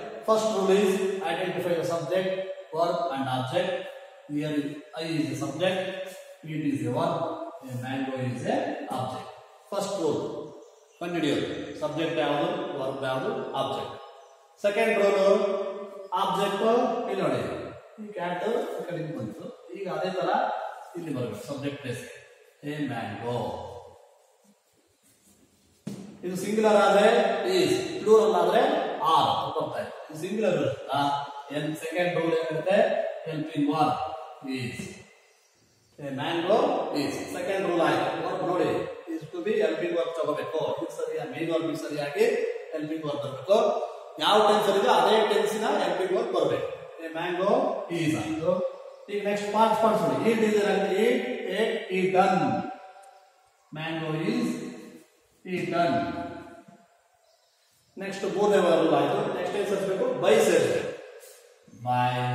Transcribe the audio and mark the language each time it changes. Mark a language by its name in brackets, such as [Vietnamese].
[English] First rule is identify the subject, verb and object. Here I is the subject, eat is the verb, a mango is a object. First rule. Continue. Subject ಯಾವುದು, verb ಯಾವುದು, object. Second rule, object [Kannada] ಇಲ್ಲಿ ನೋಡಿ. ಈ cat ಈ ಕಡೆಗೆ ಬಂತು. ಈಗ ಅದೇ ತರ ಇಲ್ಲಿ ಬರಬೇಕು subject place. A mango. ಇದು ಸಿಂಗುಲರ್ ಆದ್ರೆ is, ಪ್ಲೂರಲ್ ಆದ್ರೆ are ಬರ್ತಾ ಇದೆ. ಇದು ಸಿಂಗುಲರ್ ಇರುತ್ತಾ ಸೆಕೆಂಡ್ ರೂಲ್ ಏನಿರುತ್ತೆ helping verb is. [English] A mango is [Kannada] second rule ಆಯ್ತು. ವರ್ಬ್ ನೋಡಿ is to be helping verb ತಗೋಬೇಕು. ಇದು ಸರಿಯಾಗಿ ಮೇನ್ ವರ್ಬ್ ಸರಿಯಾಗಿ helping verb ಬರಬೇಕು. ಯಾವ ಟೆನ್ಸ್ ಇದೆ ಅದೇ ಟೆನ್ಸ್ ನ helping verb ಬರಬೇಕು. [English] A mango is [Kannada] ಆಯ್ತು. ಈಗ ನೆಕ್ಸ್ಟ್ ಪಾರ್ಟ್ಸ್ ನೋಡಿ. [English] eat is eaten. Mango is eaten. [Kannada] Next ಮೂರನೇ ವರ್ಬ್ ಆಯ್ತು. ನೆಕ್ಸ್ಟ್ ಏನ್ ಸೇರಿಸಬೇಕು? ಬೈ ಸೇರಿಸಬೇಕು. by.